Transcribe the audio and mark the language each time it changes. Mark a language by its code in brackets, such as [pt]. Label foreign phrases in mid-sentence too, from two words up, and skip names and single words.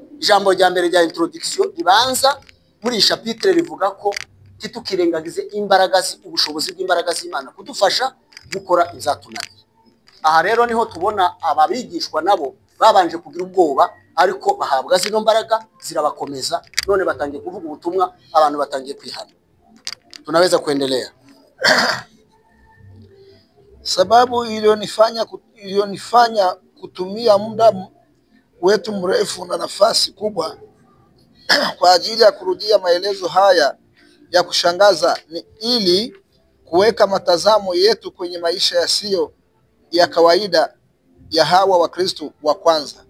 [rw] Ijambo rya mbere rya introduction ribanza muri chapitre rivuga ko titukirengagize imbaraga ubushobozi bw'imbaraga z'Imana kudufasha gukora izatunaniye. Aha rero niho tubona ababigishwa nabo babanje kugira ubwoba, ariko bahabwa zino mbaraga zirabakomeza, none batangiye kuvuga ubutumwa, abantu batangiye kwihana. [sw] Tunaweza kuendelea. Sababu iliyonifanya kutumia muda wetu mrefu na nafasi kubwa kwa ajili ya kurudia maelezo haya ya kushangaza ni ili kuweka matazamo yetu kwenye maisha yasiyo ya kawaida ya hawa Wakristo wa kwanza.